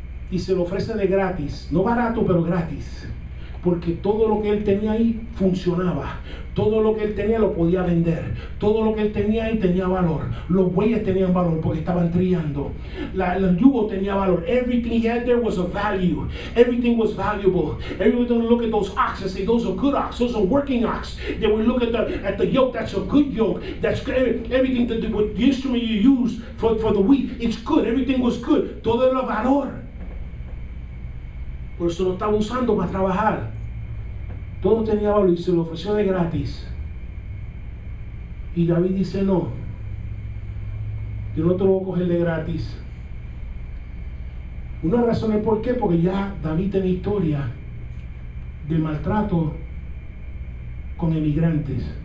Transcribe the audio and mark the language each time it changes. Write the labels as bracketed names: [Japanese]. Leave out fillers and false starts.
[Spanish] Y se lo ofrece de gratis, no barato, pero gratis, porque todo lo que él tenía ahí funcionaba, todo lo que él tenía lo podía vender, todo lo que él tenía ahí tenía valor, los bueyes tenían valor porque estaban trillando, el yugo tenía valor, [English] everything he had there was of value, everything was valuable. Everyone would look at those oxen and say, those are good oxen, those are working oxen. They would look at the yoke, that's a good yoke, that's everything, the instrument you use for the wheat, it's good, everything was good, [Spanish] todo era valor. Por eso lo estaba usando para trabajar. Todo tenía valor y se lo ofreció de gratis. Y David dice, no, yo no te lo voy a coger de gratis. Una razón es por qué, porque ya David tiene historia de maltrato con emigrantes.